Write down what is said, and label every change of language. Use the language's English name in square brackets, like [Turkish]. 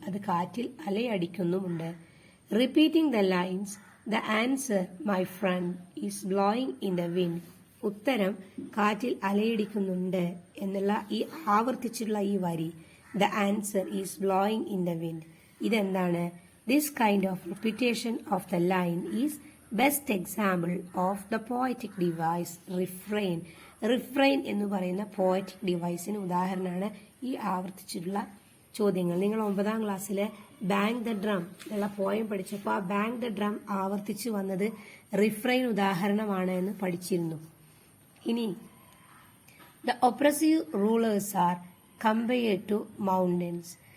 [Malayalam] അത് കാറ്റിൽ അലയടിക്കുന്നുമുണ്ട്. [English] Repeating the lines the answer my friend is blowing in the wind. [Malayalam] ഉത്തരം കാറ്റിൽ അലയടിക്കുന്നുണ്ട് എന്നുള്ള ഈ ആവർത്തിച്ചുള്ള ഈ വരി [English] The answer is blowing in the wind. [Malayalam] ഇതെന്താണ്? [English] This kind of repetition of the line is best example of the poetic device refrain. [Malayalam] Refrain എന്ന് പറയുന്ന പോയറ്റിക് ഡിവൈസിന് ഉദാഹരണമാണ് ഈ ആവർത്തിച്ചിട്ടുള്ള ചോദ്യങ്ങൾ. നിങ്ങൾ 9ാം ക്ലാസ്സിലെ ബാങ്ക് ദ ഡ്രം എന്നുള്ള പോയം പഠിച്ചപ്പോൾ ആ ബാങ്ക് ദ ഡ്രം ആവർത്തിച്ചു വന്നത് റിഫ്രെയിൻ ഉദാഹരണമാണ് എന്ന് പഠിച്ചിരുന്നു. [English] ഇനി the oppressive rulers are compared to mountains.